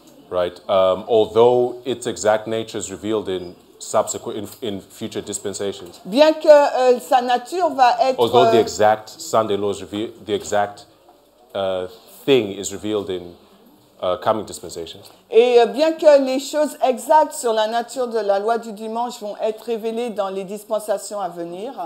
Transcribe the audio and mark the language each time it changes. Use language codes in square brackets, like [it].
[en] Right. Although its exact nature is revealed in future dispensations. [fr] Bien que sa nature va être. [en] Although the exact Sunday law is revealed, the exact thing is revealed in coming dispensations. [fr] Et bien que les choses exactes sur la nature de la loi du dimanche vont être révélées dans les dispensations à venir.